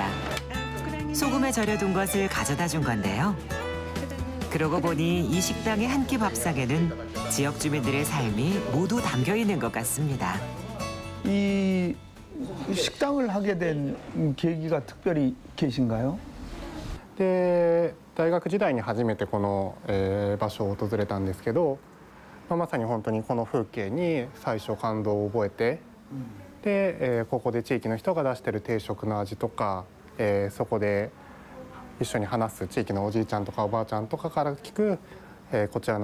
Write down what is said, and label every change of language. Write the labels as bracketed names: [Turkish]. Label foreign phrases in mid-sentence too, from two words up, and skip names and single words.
[Korean] 소금에 절여둔 것을 가져다 준 건데요. 그러고 보니 이 식당의 한 끼 밥상에는 지역 주민들의 삶이 모두 담겨 있는 것 같습니다. 이 식당을 하게 된 계기가 특별히 계신가요? [Japanese] で大学時代に初めてこの、場所を訪れたんですけど、まさに本当にこの風景に最初感動を覚えて、で、ここで地域の人が出してる定食の味とか、そこで一緒に話す地域のおじいちゃんとかおばあちゃんとかから聞く、こちらの